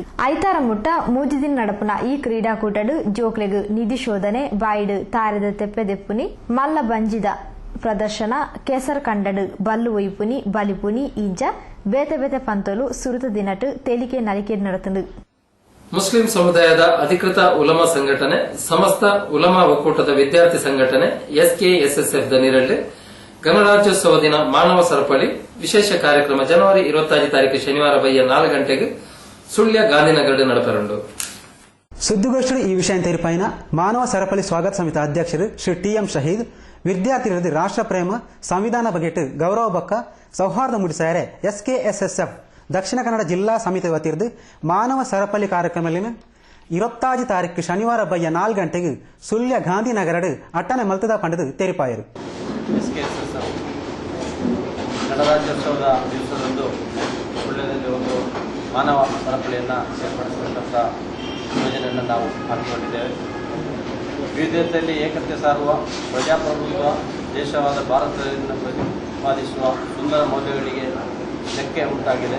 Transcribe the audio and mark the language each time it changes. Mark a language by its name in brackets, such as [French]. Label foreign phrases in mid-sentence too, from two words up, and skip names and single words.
[Tulu] ಐತಾರ ಮುಟ್ಟ ಮೂಜಿದಿನ ನಡಪುನ ಈ ಕ್ರೀಡಾಕೂಟಡು ಜೋಕ್ಲೆಗು ನಿಧಿ ಶೋಧನೆ, ಬಾಯಿಡು ತಾರೆದ ತೆಪ್ಪೆದೆಪ್ಪುನಿ, ಮಲ್ಲ ಬಂಜಿದ ಪ್ರದರ್ಶನ, ಕೆಸರ್ ಕಂಡಡು ಬಲ್ಲು ಒಯ್ಪುನಿ, ಬಲಿಪುನಿ ಇಂಚ ಬೇತೆ ಬೇತೆ ಪಂತೋಲು ಸುರುತ ದಿನಟು ತೆಲಿಕೆ ನಲಿಕೆ ನಡೆತಂಡು. ಮುಸ್ಲಿಂ ಸಮುದಾಯದ ಅಧಿಕೃತ ಉಲಮಾ ಸಂಘಟನೆ ಸಮಸ್ತ ಉಲಮಾ ಒಕ್ಕೂಟದ ವಿದ್ಯಾರ್ಥಿ ಸಂಘಟನೆ SKSSF ದನಿರಳ್ಳಿ ಗಣರಾಜ್ಯೋತ್ಸವ ದಿನ ಮಾನವ ಸರಪಳಿ ವಿಶೇಷ ಕಾರ್ಯಕ್ರಮ ಜನವರಿ 25 ತಾರೀಕು ಶನಿವಾರ ಬಯ್ಯ 4 ಗಂಟೆಗೆ ಸುಳ್ಯ ಗಾಂಧಿನಗರ ನಡಪರಂಡು. ಸುದ್ದಿಗೋಷ್ಠಿ ಈ ವಿಷಯ ತೆರಿಪಾಯಿನ ಮಾನವ ಸರಪಳಿ ಸ್ವಾಗತ ಸಮಿತಿ ಅಧ್ಯಕ್ಷರು ಶ್ರೀ TM ಶಹೀದ್ ವಿದ್ಯಾರ್ಥಿಗಳಲ್ಲಿ ರಾಷ್ಟ್ರ ಪ್ರೇಮ ಸಂವಿಧಾನ ಬಗೆಟ್ ಗೌರವ ಬಕ್ಕ ಸೌಹಾರ್ದ ಮೂಡಿಸಾರೆ SKSSF ದಕ್ಷಿಣ ಕನ್ನಡ ಜಿಲ್ಲಾ ಸಮಿತಿ ವತಿರ್ದು ಮಾನವ ಸರಪಳಿ ಕಾರ್ಯಕ್ರಮದಲ್ಲಿ 25 ತಾರೀಕು ಶನಿವಾರ ಬಯ್ಯ 4 ಗಂಟೆಗೆ ಸುಳ್ಯ ಗಾಂಧಿನಗರಡು ಅಟ್ಟನೆ ಮಲ್ತದ ಪಂಡದು ತೆರಿಪಾಯರು. [Kannada] SKSSF ಗಣರಾಜ್ಯೋತ್ಸವದ ದಿವಸದಂದು ಸುಳ್ಯದಲ್ಲಿ ಒಂದು ಮಾನವ ಸರಪಳಿಯನ್ನು ಏರ್ಪಡಿಸತಕ್ಕಂಥ ಯೋಜನೆಯನ್ನು ನಾವು ಹಾಕಿಕೊಂಡಿದ್ದೇವೆ. ವಿವಿಧತೆಯಲ್ಲಿ ಏಕತೆ ಸಾರುವ ಪ್ರಜಾಪ್ರಭುತ್ವ ದೇಶವಾದ ಭಾರತದಿಂದ ಪ್ರತಿಪಾದಿಸುವ ಸುಂದರ ಮೌಲ್ಯಗಳಿಗೆ ಧಕ್ಕೆ ಉಂಟಾಗಿದೆ.